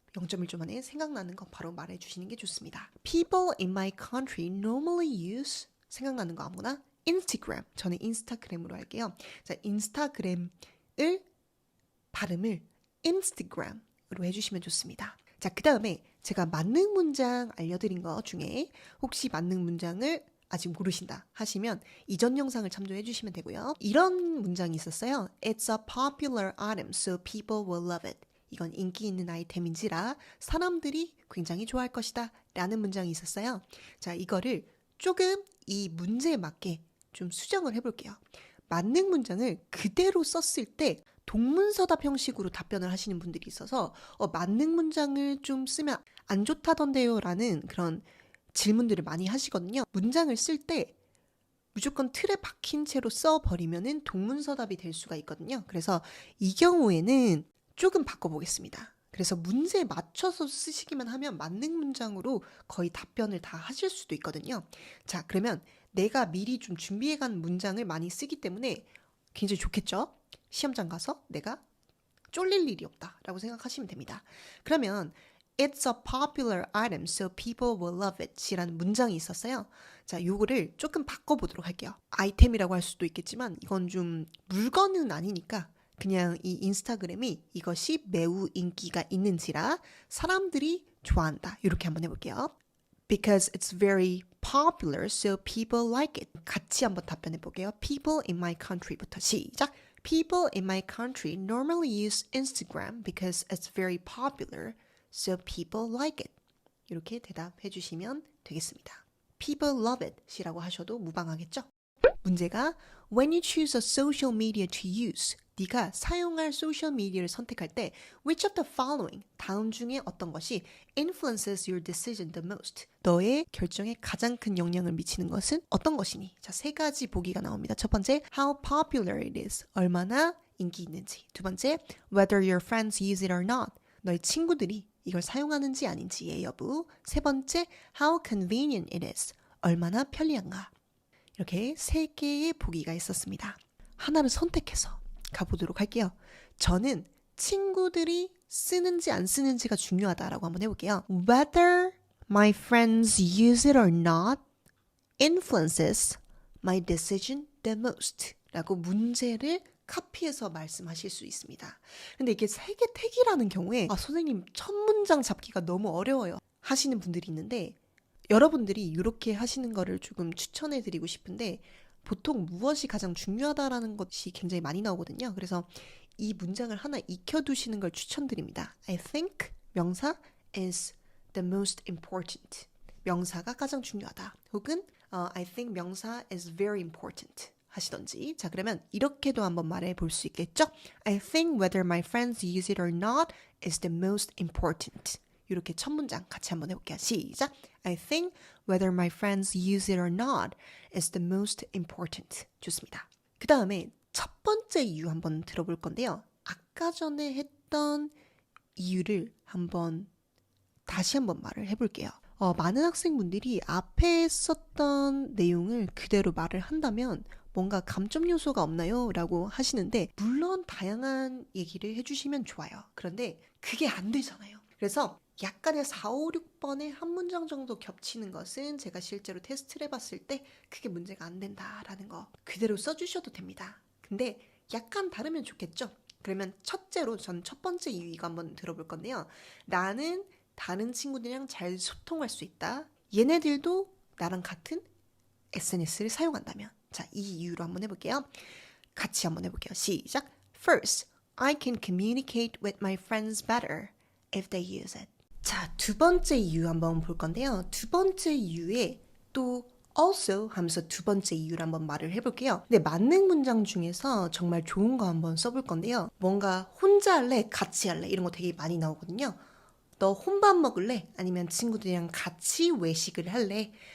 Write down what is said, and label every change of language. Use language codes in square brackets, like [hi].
[ko] 0.1초 만에 생각나는 거 바로 말해주시는 게 좋습니다. [en] People in my country normally use [ko] 생각나는 거 아무나 [en] Instagram. [ko] 저는 인스타그램으로 할게요. 자, 인스타그램을 발음을 Instagram으로 해주시면 좋습니다. 자, 그 다음에 제가 만능 문장 알려드린 거 중에 혹시 만능 문장을 아직 모르신다 하시면 이전 영상을 참조해 주시면 되고요. 이런 문장이 있었어요. [en] It's a popular item, so people will love it. [ko] 이건 인기 있는 아이템인지라 사람들이 굉장히 좋아할 것이다 라는 문장이 있었어요. 자, 이거를 조금 이 문제에 맞게 좀 수정을 해볼게요. 만능 문장을 그대로 썼을 때 동문서답 형식으로 답변을 하시는 분들이 있어서 만능 문장을 좀 쓰면 안 좋다던데요 라는 그런 질문들을 많이 하시거든요. 문장을 쓸 때 무조건 틀에 박힌 채로 써버리면은 동문서답이 될 수가 있거든요. 그래서 이 경우에는 조금 바꿔보겠습니다. 그래서 문제에 맞춰서 쓰시기만 하면 만능 문장으로 거의 답변을 다 하실 수도 있거든요. 자, 그러면 내가 미리 좀 준비해간 문장을 많이 쓰기 때문에 굉장히 좋겠죠? 시험장 가서 내가 쫄릴 일이 없다라고 생각하시면 됩니다. 그러면 [en] It's a popular item, so people will love it [ko] 이라는 문장이 있었어요. 자, 요거를 조금 바꿔보도록 할게요. 아이템이라고 할 수도 있겠지만 이건 좀 물건은 아니니까 그냥 이 인스타그램이 이것이 매우 인기가 있는지라 사람들이 좋아한다. 이렇게 한번 해볼게요. [en] Because it's very popular, so people like it. [ko] 같이 한번 답변해 볼게요. [en] People in my country [ko] 부터 시작. [en] People in my country normally use Instagram because it's very popular, so people like it. [ko] 이렇게 대답해 주시면 되겠습니다. [en] People love it [ko] 이라고 하셔도 무방하겠죠? 문제가 [en] When you choose a social media to use, [ko] 네가 사용할 소셜 미디어를 선택할 때 [en] which of the following, [ko] 다음 중에 어떤 것이 [en] influences your decision the most, [ko] 너의 결정에 가장 큰 영향을 미치는 것은 어떤 것이니? 자, 세 가지 보기가 나옵니다. 첫 번째, [en] how popular it is, [ko] 얼마나 인기 있는지. 두 번째, [en] whether your friends use it or not, [ko] 너의 친구들이 이걸 사용하는지 아닌지의 여부. 세 번째, [en] how convenient it is, [ko] 얼마나 편리한가. 이렇게 세 개의 보기가 있었습니다. 하나를 선택해서 가보도록 할게요. 저는 친구들이 쓰는지 안 쓰는지가 중요하다라고 한번 해볼게요. [en] Whether my friends use it or not influences my decision the most [ko] 라고 문제를 카피해서 말씀하실 수 있습니다. 근데 이게 세개 택이라는 경우에 선생님 첫 문장 잡기가 너무 어려워요 하시는 분들이 있는데 여러분들이 이렇게 하시는 거를 조금 추천해 드리고 싶은데 보통 무엇이 가장 중요하다라는 것이 굉장히 많이 나오거든요. 그래서 이 문장을 하나 익혀두시는 걸 추천드립니다. [en] I think 명사 is the most important. [ko] 명사가 가장 중요하다. 혹은 [en] I think 명사 is very important [ko] 하시던지. 자, 그러면 이렇게도 한번 말해 볼 수 있겠죠? [en] I think whether my friends use it or not is the most important. [ko] 이렇게 첫 문장 같이 한번 해볼게요. 시작! [en] I think whether my friends use it or not is the most important. [ko] 좋습니다. 그 다음에 첫 번째 이유 한번 들어볼 건데요. 아까 전에 했던 이유를 다시 한번 말을 해볼게요. 많은 학생분들이 앞에 썼던 내용을 그대로 말을 한다면 뭔가 감점 요소가 없나요? 라고 하시는데 물론 다양한 얘기를 해주시면 좋아요. 그런데 그게 안 되잖아요. 그래서 약간의 4, 5, 6번의 한 문장 정도 겹치는 것은 제가 실제로 테스트를 해봤을 때 그게 문제가 안 된다라는 거 그대로 써주셔도 됩니다. 근데 약간 다르면 좋겠죠? 그러면 첫째로 전 첫 번째 이유 이거 한번 들어볼 건데요. 나는 다른 친구들이랑 잘 소통할 수 있다. 얘네들도 나랑 같은 SNS를 사용한다면. 자, 이 이유로 한번 해볼게요. 같이 한번 해볼게요. 시작! [en] First, I can communicate with my friends better if they use it. [ko] 자, 두 번째 이유 한번 볼 건데요. 두 번째 이유에 또 also 하면서 두 번째 이유를 한번 말을 해볼게요. 근데 만능 문장 중에서 정말 좋은 거 한번 써볼 건데요. 뭔가 혼자 할래, 같이 할래 이런 거 되게 많이 나오거든요. 너 혼밥 먹을래? 아니면 친구들이랑 같이 외식을 할래?